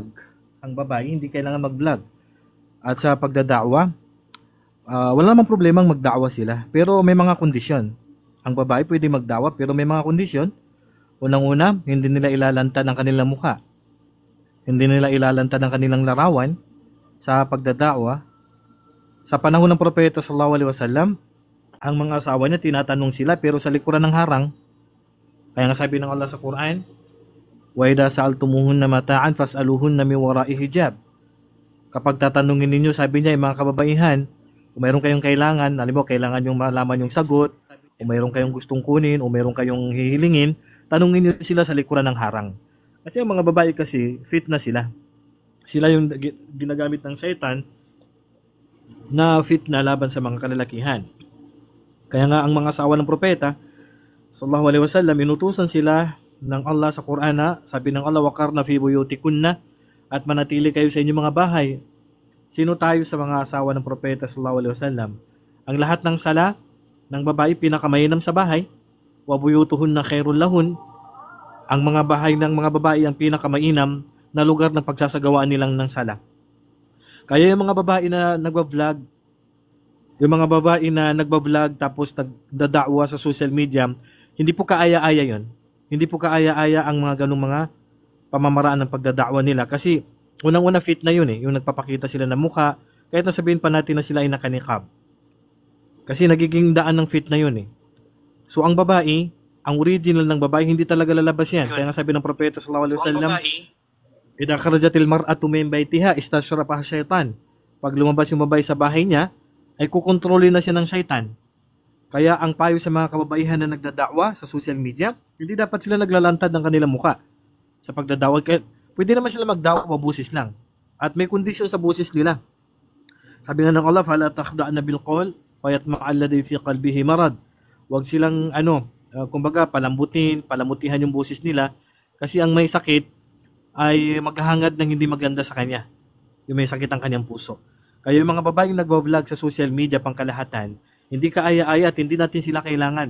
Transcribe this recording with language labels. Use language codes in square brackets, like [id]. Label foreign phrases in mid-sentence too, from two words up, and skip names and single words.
[tl] Ang babae, hindi kailangan mag-vlog. At sa pagdadakwa, wala namang problemang magdakwa sila. Pero may mga kondisyon. Ang babae pwede magdakwa pero may mga kondisyon. Unang-una, hindi nila ilalantad ang kanilang mukha. Hindi nila ilalantad ang kanilang larawan sa pagdadakwa. Sa panahon ng propeta [ar] صلى الله عليه وسلم, [tl] ang mga asawa niya tinatanong sila pero sa likuran ng harang. Kaya nga sabi ng Allah sa Quran, [ar] "وإذا سألتموهن متاعا فاسألوهن من وراء حجاب." [tl] Kapag tatanungin ninyo, sabi niya, mga kababaihan, kung mayroon kayong kailangan, alam mo, kailangan yung malaman yung sagot, o mayroon kayong gustong kunin, o mayroon kayong hihilingin, tanungin niyo sila sa likuran ng harang. Kasi ang mga babae kasi, fit na sila. Sila yung ginagamit ng shaitan na fit na laban sa mga kalalakihan. Kaya nga ang mga asawa ng propeta, [ar] صلى الله عليه وسلم, [tl] inutusan sila ng Allah sa Quran na, sabi ng Allah, [ar] "وقرن في بيوتكن," [tl] at manatili kayo sa inyong mga bahay. Sino tayo sa mga asawa ng propeta [ar] صلى الله عليه وسلم? [tl] Ang lahat ng sala ng babae pinakamainam sa bahay, [ar] وبيوتهن خير لهن. [tl] Ang mga bahay ng mga babae ang pinakamainam na lugar ng pagsasagawaan nilang ng sala. Kaya yung mga babae na nagba-vlog, yung mga babae na nagba-vlog tapos nagdadakwa sa [en] social media, [tl] hindi po kaaya-aya yon. Hindi po kaaya-aya ang mga ganung mga pamamaraan ng pagdadakwa nila kasi unang-una fit na yun yung nagpapakita sila ng mukha, kahit na sabihin pa natin na sila ay nakanikab. Kasi nagiging daan ng fit na yun So ang babae, ang original ng babae, hindi talaga lalabas yan. Kaya nga sabi ng propeta [ar] صلى الله عليه وسلم, "إذا خرجت المرأة من بيتها استشرفها الشيطان." [tl] Pag lumabas yung babae sa bahay niya, ay kukontrolin na siya ng syaitan. Kaya ang payo sa mga kababaihan na nagdadakwa sa [en] social media, [tl] hindi dapat sila naglalantad ng kanilang muka sa pagdadakwa. Kaya pwede naman sila magdakwa busis lang. At may kondisyon sa busis nila. Sabi nga ng Allah, [ar] "فلا تخضعن بالقول ويطمع الذي في قلبه مرض." [tl] Huwag silang kumbaga palamutihan yung busis nila kasi ang may sakit ay maghahangad ng hindi maganda sa kanya. Yung may sakit ang kanyang puso. Kaya yung mga babaeng nagvo-vlog sa [en] social media [tl] pangkalahatan, hindi kaaya-aya at hindi natin sila kailangan.